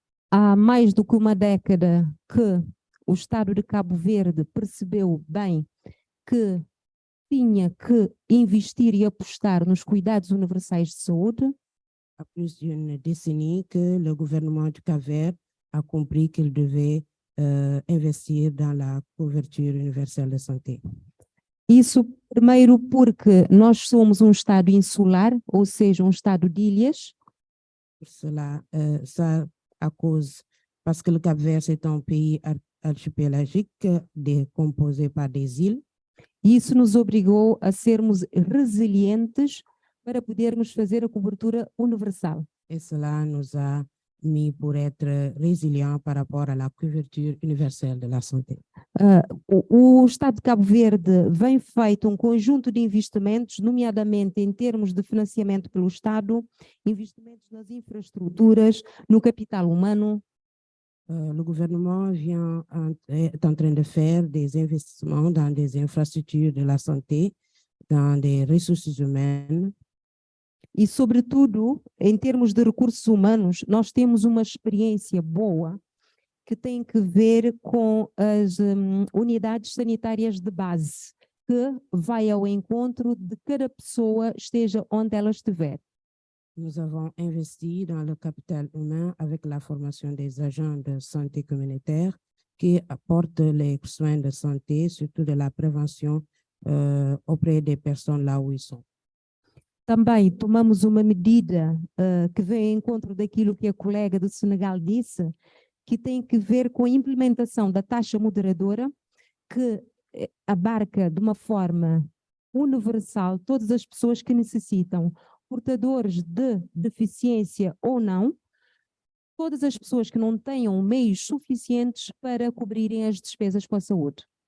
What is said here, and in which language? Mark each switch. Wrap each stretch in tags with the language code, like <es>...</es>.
<pt>Há mais do que uma década que o Estado de Cabo Verde percebeu bem que tinha que investir e apostar nos cuidados universais de saúde.</pt> <fr>Há plus d'une décennie que le gouvernement du Cap-Vert a compris qu'il devait investir dans la couverture universelle de santé.</fr> <pt>Isso primeiro porque nós somos Estado insular, ou seja, Estado de ilhas.</pt> <fr>Pour cela, ça à cause, parce que le Cap-Vert c'est un pays archipélagique composé par des îles.</fr> <pt>Isso nos obrigou a sermos resilientes para podermos fazer a cobertura universal.</pt> <fr>Et cela nous a mis pour être résilients par rapport à la couverture universelle de la santé.</fr> <pt>O Estado de Cabo Verde vem feito conjunto de investimentos, nomeadamente em termos de financiamento pelo Estado, investimentos nas infraestruturas, no capital humano.</pt> <fr>Le gouvernement est en train de faire des investissements dans des infrastructures de la santé, dans des ressources humaines.</fr> <pt>E, sobretudo, em termos de recursos humanos, nós temos uma experiência boa que tem que ver com as unidades sanitárias de base, que vai ao encontro de cada pessoa, esteja onde ela estiver.</pt> <fr>Nous avons investi dans le capital humain avec la formation des agents de santé communautaire qui apportent les soins de santé, surtout de la prévention auprès des personnes là où ils sont.</fr> <pt>Também tomamos uma medida que vem em encontro daquilo que a colega do Senegal disse, que tem que ver com a implementação da taxa moderadora, que abarca de uma forma universal todas as pessoas que necessitam, portadores de deficiência ou não, todas as pessoas que não tenham meios suficientes para cobrirem as despesas com a saúde.</pt>